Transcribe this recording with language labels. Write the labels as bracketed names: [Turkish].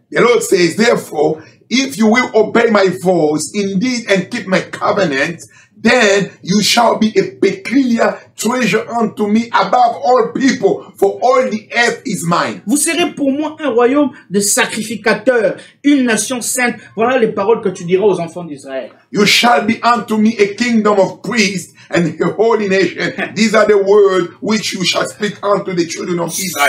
[English] the Lord says, therefore, if you will obey my voice indeed and keep my covenant, then you shall be a peculiar treasure unto me above all people, for all the earth is mine. [French] Vous serez pour moi un royaume de sacrificateurs, une nation sainte. Voilà les paroles que tu diras aux enfants d'Israël. [English] You shall be unto me a kingdom of priests and a holy nation. These are the words which you shall speak unto the children of Israel.